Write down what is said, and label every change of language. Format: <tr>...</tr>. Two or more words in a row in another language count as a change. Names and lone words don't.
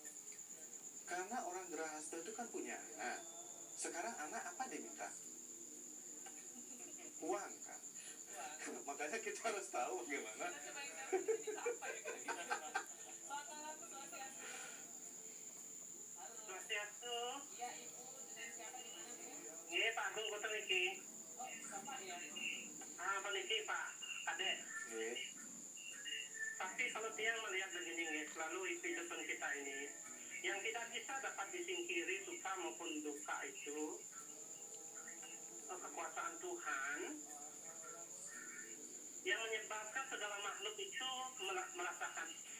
<id>karena orang Grahasta itu kan punya anak. Sekarang anak apa dia minta? uang kan. Makanya kita harus tahu bagaimana. Kita coba interview ini bisa apa ya kira-kira. Selamat malam, Bu Swastiastu. Halo. Swastiastu. Iya, Ibu. Dengan siapa di mana, Bu?</id> <ban>Nggih, Pak Agung boten niki.</ban> <id>Oh, Bapak ya. Pak niki Pak Kadek. Nggih. Tapi kalau tiang melihat begini nggih, selalu kehidupan kita ini yang tidak bisa dapat disingkiri suka maupun duka itu kekuasaan Tuhan yang menyebabkan segala makhluk itu merasakan.</id>